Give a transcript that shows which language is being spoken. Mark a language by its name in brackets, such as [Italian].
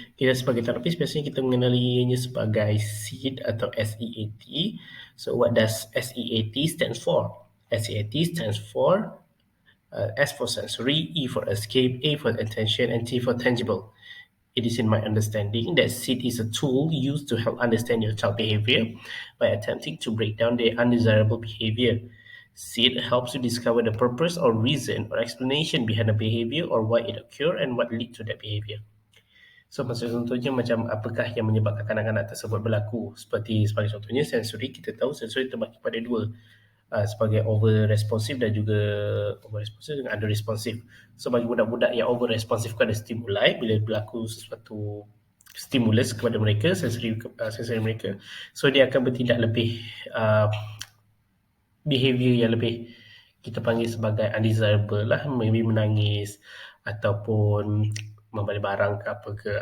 [Malay] Kita sebagai terapis biasanya kita mengenalinya sebagai SEAT atau SEAT. [English] So what does SEAT stands for? SEAT stands for S for sensory, E for escape, A for attention, and T for tangible. It is in my understanding that SEAT is a tool used to help understand your child behavior by attempting to break down their undesirable behavior. SEAT helps you discover the purpose or reason or explanation behind a behavior or why it occurred and what lead to that behavior. [Malay] So maksud contohnya macam apakah yang menyebabkan kanak-kanak tersebut berlaku. Sebagai contohnya sensori, kita tahu sensori terbagi pada dua. Sebagai over responsive dan juga over responsive dengan under responsive. So bagi budak-budak yang over responsive kepada stimuli, bila berlaku sesuatu stimulus kepada mereka, sensori mereka, so dia akan bertindak lebih behavior yang lebih kita panggil sebagai undesirable lah, maybe menangis ataupun membalik barang ke apa ke.